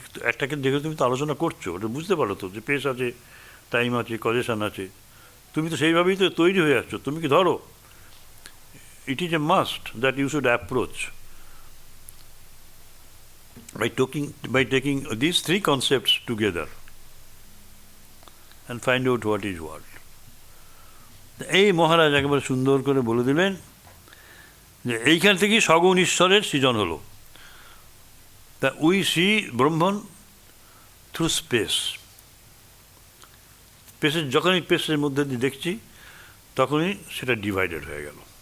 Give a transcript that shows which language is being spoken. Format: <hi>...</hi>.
<bn>একটাকে দেখে তুমি তো আলোচনা করছো, ওটা বুঝতে পারো তো যে স্পেস আছে, টাইম আছে, কজেশন আছে। তুমি তো সেইভাবেই তো তৈরি হয়ে আসছো, তুমি কি ধরো?</bn> <en>It is a must that you should approach by taking these three concepts together and find out what is what.</en> <bn>এই মহারাজ একেবারে সুন্দর করে বলে দিলেন যে এইখান থেকেই সগুণ ঈশ্বরের সৃজন হলো।</bn> <en>তা we see Brahman through space.</en> <bn>স্পেসের যখনই স্পেসের মধ্যে দিয়ে দেখছি তখনই সেটা ডিভাইডেড হয়ে গেল।</bn>